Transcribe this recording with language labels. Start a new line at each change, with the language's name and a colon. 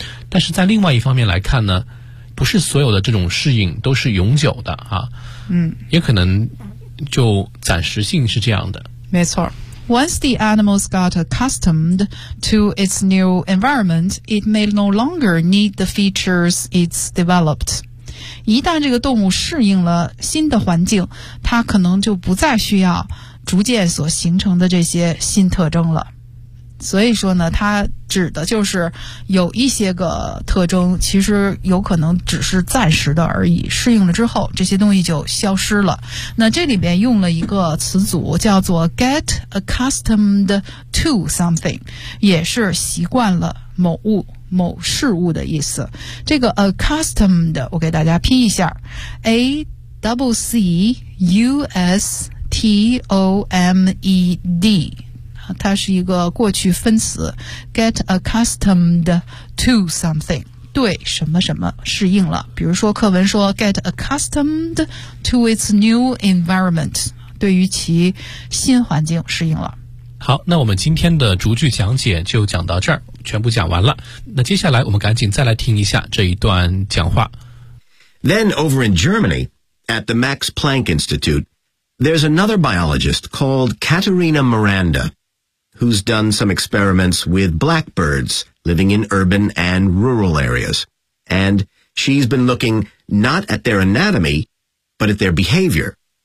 Chinese: 但是在另外一方面来看呢，不是所有的这种适应都是永久的啊。嗯，也可能就暂时性是这样的。没错。
English: Once the animals got accustomed to its new environment, it may no longer need the features it's developed.
Chinese: 一旦这个动物适应了新的环境，它可能就不再需要逐渐所形成的这些新特征了。所以说呢，它指的就是有一些个特征，其实有可能只是暂时的而已，适应了之后这些东西就消失了。那这里边用了一个词组叫做
English: get accustomed to something，
Chinese: 也是习惯了某物某事物的意思。这个 accustomed 我给大家拼一下， accustomed，它是一个过去分词，
English: get accustomed to something，
Chinese: 对什么什么适应了。比如说课文说
English: get accustomed to its new environment，
Chinese: 对于其新环境适应了。好，那我们今天的逐句讲解就讲到这儿，全部讲完了。那接下来我们赶紧再来听一下这一段讲话。
English: Then over in Germany at the Max Planck Institute, there's another biologist called Katharina Miranda, who's done some experiments with blackbirds living in urban and rural areas. And she's been looking not at their anatomy, but at their behavior.